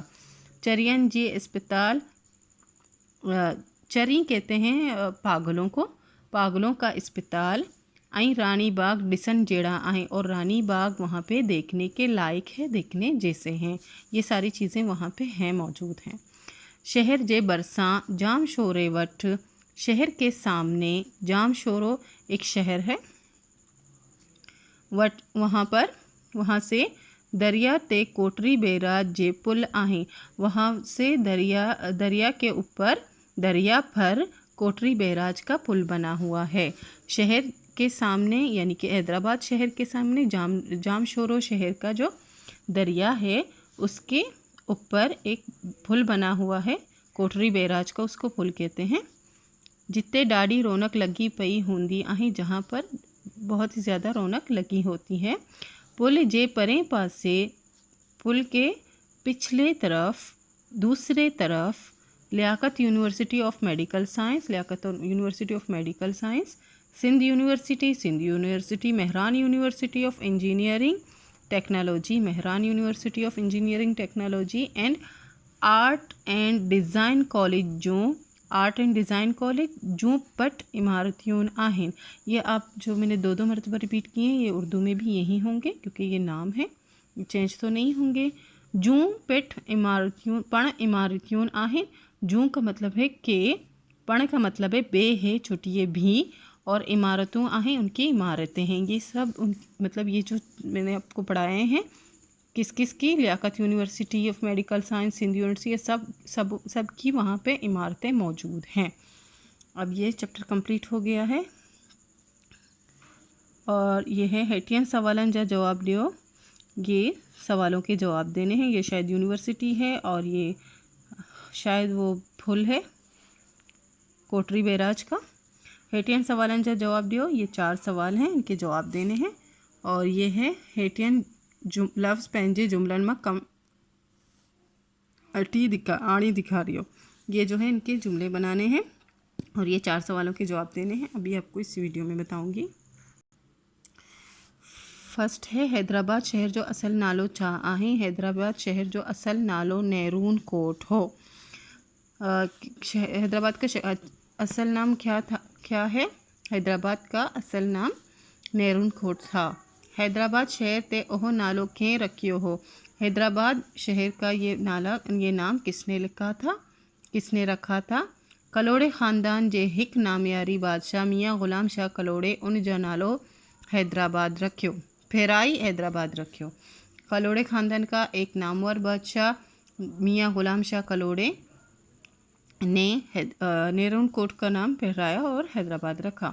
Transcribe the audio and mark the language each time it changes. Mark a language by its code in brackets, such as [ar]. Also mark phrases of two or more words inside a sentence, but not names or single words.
[sd] चरियन जी अस्पताल, [ur] چری کہتے ہیں پاگلوں کا اسپتال. [sd] ऐं रानी बाग डिसन जेड़ा आहे, [ur] اور رانی باغ وہاں پے دیکھنے کے لائق ہے، دیکھنے جیسے ہیں. یہ ساری چیزیں وہاں پے ہیں، موجود ہیں. [sd] शहर जे बरसां जाम शोरे वठ, [ur] شہر کے سامنے جام شورو ایک شہر ہے وٹ، وہاں سے [sd] दरिया ते कोटरी बैराज जे पुल आहे। [ur] وہاں سے دریا کے اوپر، دریا پر کوٹری بیراج کا پل بنا ہوا ہے. شہر کے سامنے یعنی کہ حیدرآباد شہر کے سامنے جامشورو شہر کا جو دریا ہے اس کے اوپر ایک پل بنا ہوا ہے، کوٹری بیراج کا اس کو پل کہتے ہیں. [sd] जिते डाढ़ी रौनक लगी पई हूंदी आहे, [ur] جہاں پر بہت ہی زیادہ رونق لگی ہوتی ہے. [sd] पुल जे परे पासे, [ur] پل کے پچھلے طرف، دوسرے طرف [sd] लियाकत यूनिवर्सिटी ऑफ मेडिकल साइंस, लियाकत यूनिवर्सिटी ऑफ मेडिकल साइंस, सिंध यूनिवर्सिटी, मेहरान यूनिवर्सिटी ऑफ इंजीनियरिंग टेक्नोलॉजी, मेहरान यूनिवर्सिटी ऑफ इंजीनियरिंग टेक्नोलॉजी एंड आर्ट एंड डिज़ाइन कॉलेज जूं पट इमारतियों आहिन। [ur] یہ آپ جو میں نے دو مرتبہ ریپیٹ کیے ہیں یہ اردو میں بھی یہی ہوں گے کیونکہ یہ نام ہے، چینج تو نہیں ہوں گے. [sd] जूं पेट इमारतियों पण इमारतियों आहिन। [ur] جوں کا مطلب ہے کے، پڻ کا مطلب ہے بے ہے، چھوٹی بھی، اور [sd] इमारतों आहिन [ur] ان کی عمارتیں ہیں. یہ سب مطلب یہ جو میں نے آپ کو پڑھائے ہیں کس کس کی، لیاقت یونیورسٹی آف میڈیکل سائنس، سندھ یونیورسٹی، سب کی وہاں پے عمارتیں موجود ہیں. اب یہ چیپٹر کمپلیٹ ہو گیا ہے اور یہ ہے [sd] हेटियन सवालन जा जवाब दियो। [ur] یہ سوالوں کے جواب دینے ہیں۔ یہ شاید یونیورسٹی ہے اور یہ شاید وہ پھول ہے کوٹری بیراج کا. [sd] हेटियन सवालन जा जवाब दियो। [ur] یہ 4 سوال ہیں، ان کے جواب دینے ہیں. اور یہ ہے [sd] हेटियन लफ्ज़ पंहिंजे जुमलन में कम आणी दिखा रही हो। [ur] یہ جو ہے ان کے جملے بنانے ہیں اور یہ 4 سوالوں کے جواب دینے ہیں. ابھی آپ کو اس ویڈیو میں بتاؤں گی. [sd] फर्स्ट है हैदराबाद शहर जो असल नालो छा आहे। हैदराबाद शहर जो असल नालो नेरून कोट हो। [ur] حیدرآباد کا اصل نام کیا ہے? حیدرآباد کا اصل نام نیرون کوٹ تھا. [sd] हैदराबाद शहर ते ओह नालो के रखियो हो। [ur] حیدرآباد شہر کا یہ نام کس نے رکھا تھا? [sd] कलोड़े ख़ानदान जे हिक नामियारी बादशाह मियाँ ग़ुलाम शाह कलोड़े उन जो नालो हैदराबाद रखियो, फेराई हैदराबाद रखियो। [ur] کلہوڑے خاندان کا ایک نامور بادشاہ میاں غلام شاہ کلہوڑے نے نیرون کوٹ کا نام پھیرایا اور حیدرآباد رکھا.